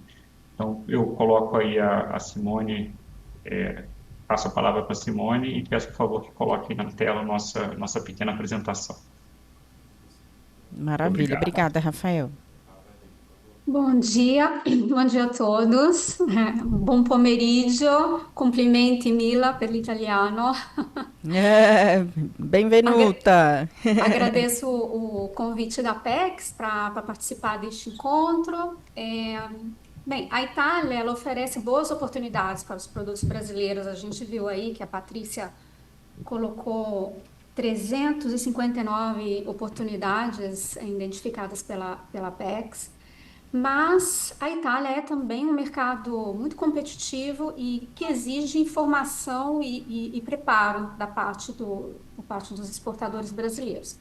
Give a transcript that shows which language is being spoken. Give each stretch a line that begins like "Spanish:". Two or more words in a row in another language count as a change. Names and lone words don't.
Portuguese: Então, eu coloco aí a Simone, passo a palavra para a Simone e peço, por favor, que coloque na tela a nossa pequena apresentação. Maravilha. Obrigada, Rafael. Bom dia a todos.
Italian: Buon pomeriggio, complimenti Mila per l'italiano. Benvenuta.
Portuguese: Agradeço o convite da Apex para participar deste encontro. Bem, a Itália, ela oferece boas oportunidades para os produtos brasileiros. A gente viu aí que a Patrícia colocou 359 oportunidades identificadas pela PEX, mas a Itália é também um mercado muito competitivo e que exige informação e preparo por parte dos exportadores brasileiros.